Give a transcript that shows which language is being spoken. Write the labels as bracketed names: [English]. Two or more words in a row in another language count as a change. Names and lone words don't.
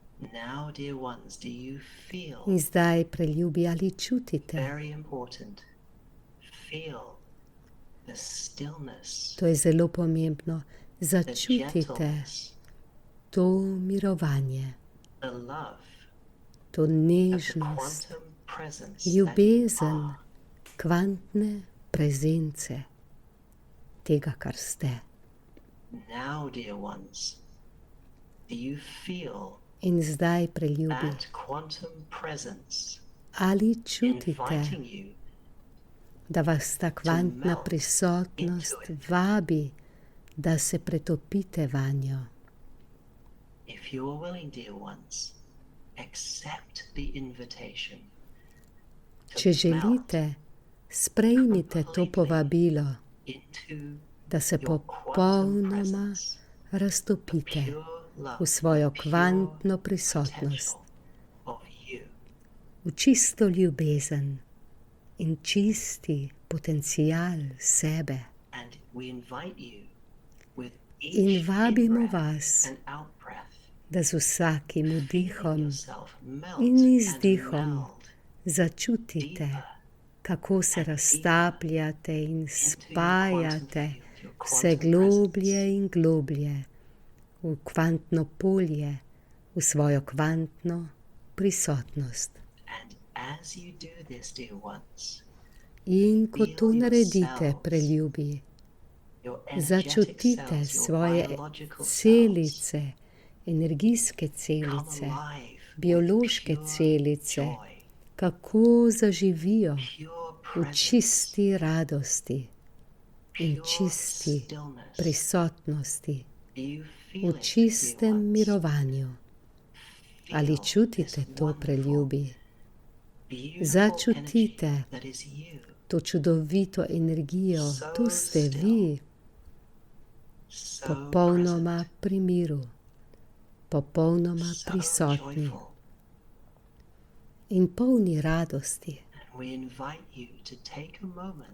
[English] now, dear ones, do you feel, [Slovenian] In zdaj, preljubi, ali čutite? [English] very important, feel the stillness, [Slovenian] To je zelo pomembno. [English] the [Slovenian] Začutite [English] gentleness, [Slovenian] to mirovanje, [English] the love [Slovenian] to [English] of the [Slovenian] nežnost, [English] quantum presence that you [Slovenian] ljubezen [English] are. [Slovenian] kvantne prezence tega, kar ste. [English] Now, dear ones, do you feel [Slovenian] In zdaj, preljubi, [English] that quantum presence [Slovenian] ali čutite, [English] inviting you [Slovenian] da vas ta kvantna [English] melt [Slovenian] prisotnost [English] into it? [Slovenian] vabi, da se pretopite vanjo? [English] If you are willing, dear ones, accept the invitation to [Slovenian] Če želite, sprejmite to povabilo, [English] into [Slovenian] da se [English] your quantum [Slovenian] popolnoma [English] presence, [Slovenian] raztopite [English] pure love, [Slovenian] v svojo [English] pure [Slovenian] kvantno prisotnost, [English] potential of you. [Slovenian] v čisto ljubezen in čisti potencial sebe. [English] And we invite you with [Slovenian] In [English] each [Slovenian] vabimo [English] in-breath [Slovenian] vas, [English] and out-breath, [Slovenian] da z vsakim [English] feeling [Slovenian] vdihom [English] yourself melt [Slovenian] in [English] and [Slovenian] izdihom [English] meld [Slovenian] začutite, [English] deeper [Slovenian] kako se raztapljate in [English] into your quantum [Slovenian] spajate [English] field, your [Slovenian] vse [English] quantum [Slovenian] globlje [English] presence. [Slovenian] in globlje v kvantno polje, v svojo kvantno prisotnost. [English] And as you do this, dear ones, [Slovenian] In ko to [English] Feel [Slovenian] naredite, [English] yourselves, [Slovenian] preljubi, [English] your energetic [Slovenian] začutite [English] cells, your [Slovenian] svoje [English] biological cells, [Slovenian] celice, energijske [English] come [Slovenian] celice, [English] alive [Slovenian] biološke [English] with pure [Slovenian] celice, [English] joy, [Slovenian] kako zaživijo [English] pure [Slovenian] v [English] presence, [Slovenian] čisti radosti in [English] pure [Slovenian] čisti [English] stillness. [Slovenian] prisotnosti, [English] Do you feel [Slovenian] v [English] it, dear [Slovenian] čistem [English] ones? [Slovenian] mirovanju. Ali [English] Feel [Slovenian] čutite [English] this [Slovenian] to, [English] wonderful, [Slovenian] preljubi? [English] beautiful [Slovenian] Začutite [English] energy that is you, [Slovenian] to čudovito energijo, tu ste vi, [English] so [Slovenian] popolnoma [English] present, [Slovenian] pri miru, popolnoma [English] so [Slovenian] prisotni [English] joyful. [Slovenian] in polni radosti. [English] And we invite you to take a moment